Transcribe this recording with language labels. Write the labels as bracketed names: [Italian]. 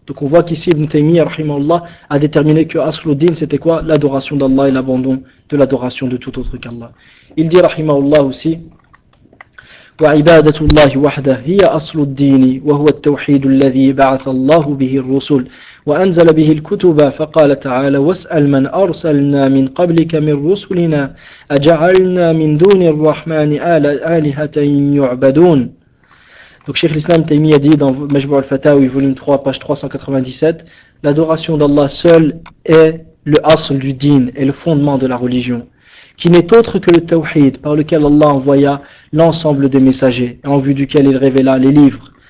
[French] Donc on voit qu'ici Ibn Taymiyyah rahimahullah a déterminé que Asluddin c'était quoi? L'adoration d'Allah et l'abandon de l'adoration de tout autre qu'Allah. Il dit rahimahullah aussi [Arabic] وعبادة الله وحده هي أصل الدين وهو التوحيد الذي بعث الله به الرسل وأنزل به الكتب فقال تعالى واسأل من أرسلنا من قبلك من رسلنا أجعلنا من دون الرحمن آلهة يعبدون. [French] Donc Cheikh l'Islam Taymiyyah dit dans Majmou' al-Fatawi volume 3 page 397, l'adoration d'Allah seul est le asl du din et le fondement de la religion, qui n'est autre que le tawhid par lequel Allah envoya l'ensemble des messagers et en vue duquel il révéla les livres,